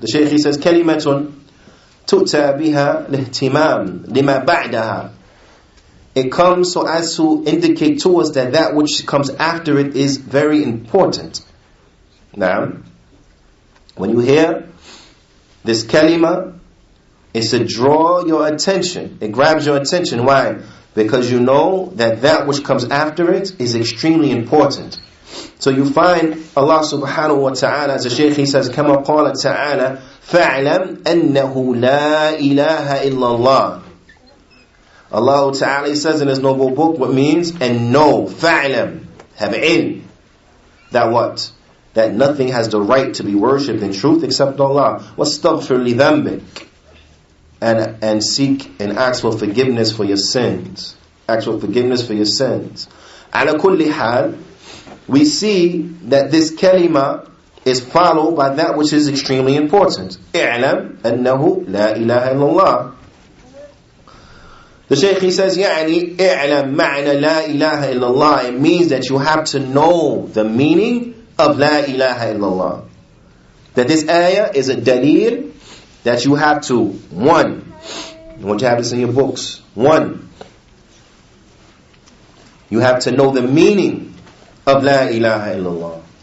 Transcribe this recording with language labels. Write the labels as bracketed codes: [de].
[en] The Shaykh, he says, [ar] كَلِمَةٌ تُؤْتَى بِهَا لِاهْتِمَامٍ لِمَا بَعْدَهَا. [en] It comes so as to indicate to us that which comes after it is very important. Now, when you hear this kalima, it's to draw your attention. It grabs your attention. Why? Because you know that which comes after it is extremely important. So you find Allah subhanahu wa ta'ala, as the Shaykh, he says, [ar] كما قال تعالى فَاعْلَمْ أَنَّهُ لَا إِلَهَ إِلَّا اللَّهِ. [en] Allah ta'ala says in His noble book, what means, and know, fa'lam, have ilm, that what? That nothing has the right to be worshipped in truth except Allah. [ar] وَاسْتَغْفِرْ لِذَنْبِكَ. [en] And seek and ask for forgiveness for your sins. Ask for forgiveness for your sins. [ar] عَلَى كُلِّ حَالٍ, [en] we see that this kalima is followed by that which is extremely important. [ar] اعلم أنه لا إله إلا الله. [en] The Shaykh, he says, [ar] يعني اعلم معنى لا إله إلا الله. [en] It means that you have to know the meaning of [ar] لا إله إلا الله. [en] That this ayah is a dalil that you have to, one, I want you to have this in your books. One, you have to know the meaning of [ar] La ilaha illallah.